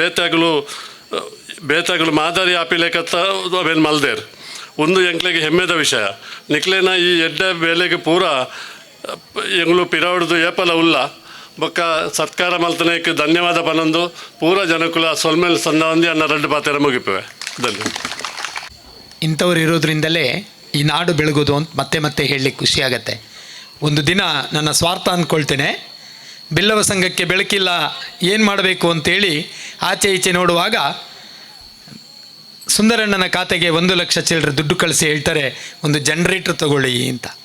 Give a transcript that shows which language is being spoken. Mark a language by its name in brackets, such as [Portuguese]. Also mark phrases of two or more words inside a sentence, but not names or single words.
[Tulu] ಬೇತಗಳು ಮಾದರಿ ಆಪಿಲೇಕತ್ತ ಅವೇನು ಮಲ್ದೇರ್ ಒಂದು ಎಂಕ್ಲೆಗೆ ಹೆಮ್ಮೆದ ವಿಷಯ ನಿಕ್ಲೇನ ಈ ಎಡ್ಡ ಬೇಲೆಗೆ ಪೂರ ಎಂಗ್ಳು ಪಿರಾವಡ್ದು ಏಪಲ ಉಲ್ಲ ಬೊಕ್ಕ ಸತ್ಕಾರ ಮಲ್ತನೇಕ್ಕೆ ಧನ್ಯವಾದ ಪನೊಂದು ಪೂರ ಜನಕುಲ ಸೊಲ್ಮೇಲೆ ಸಂದ ಅನ್ನ ರಡ್ಡು ಪಾತೆರ ಮುಗಿಪುವೆ ಧನ್ಯವಾದ. [Kannada] ಇಂಥವ್ರು ಇರೋದ್ರಿಂದಲೇ ಈ ನಾಡು ಬೆಳಗೋದು ಅಂತ ಮತ್ತೆ ಹೇಳಲಿಕ್ಕೆ ಖುಷಿಯಾಗತ್ತೆ. ಒಂದು ದಿನ ನನ್ನ ಸ್ವಾರ್ಥ ಅಂದ್ಕೊಳ್ತೇನೆ, ಬಿಲ್ಲವ ಸಂಘಕ್ಕೆ ಬೆಳಕಿಲ್ಲ ಏನು ಮಾಡಬೇಕು ಅಂತೇಳಿ ಆಚೆ ಈಚೆ ನೋಡುವಾಗ ಸುಂದರಣ್ಣನ ಖಾತೆಗೆ 1 ಲಕ್ಷ ಚಿಲ್ಲರೆ ದುಡ್ಡು ಕಳಿಸಿ ಹೇಳ್ತಾರೆ, ಒಂದು ಜನ್ರೇಟ್ರ್ ತಗೊಳ್ಳಿ ಅಂತ.